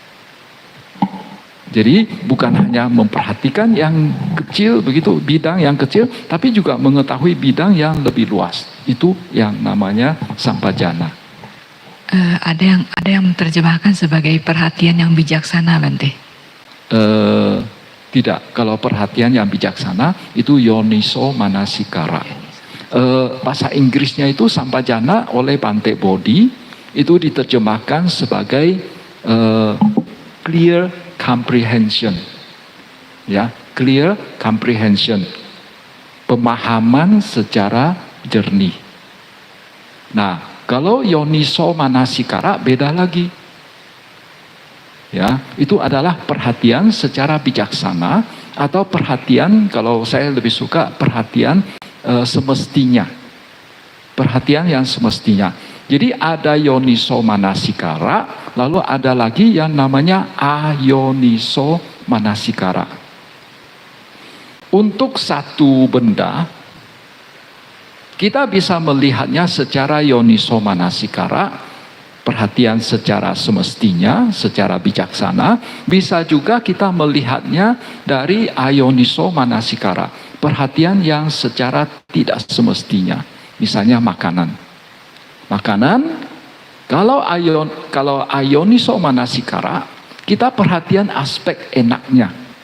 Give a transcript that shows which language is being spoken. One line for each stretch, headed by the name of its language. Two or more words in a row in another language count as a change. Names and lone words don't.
Indonesian: Jadi bukan hanya memperhatikan yang kecil begitu, bidang yang kecil, tapi juga mengetahui bidang yang lebih luas. Itu yang namanya sampajana. Ada yang menerjemahkan sebagai perhatian yang bijaksana, Bante. Tidak, kalau perhatian yang bijaksana itu
Pali: yoniso manasikara.
Indonesian: Bahasa Inggrisnya itu sampajana oleh Bante Bodhi itu diterjemahkan sebagai
English: clear comprehension,
Indonesian: ya,
English: clear comprehension,
Indonesian: pemahaman secara jernih. Nah, kalau
Pali: yoniso manasikara
Indonesian: beda lagi. Ya, itu adalah perhatian secara bijaksana atau perhatian, kalau saya lebih suka perhatian semestinya. Perhatian yang semestinya. Jadi ada
Pali: yoniso manasikara,
Indonesian: lalu ada lagi yang namanya
Pali: ayoniso manasikara.
Indonesian: Untuk satu benda, kita bisa melihatnya secara
Pali: yoniso manasikara,
Indonesian: perhatian secara semestinya, secara bijaksana. Bisa juga kita melihatnya dari
Pali: ayoniso manasikara,
Indonesian: perhatian yang secara tidak semestinya. Misalnya makanan. Makanan, kalau
Pali: ayoniso manasikara,
Indonesian: kita perhatian aspek enaknya.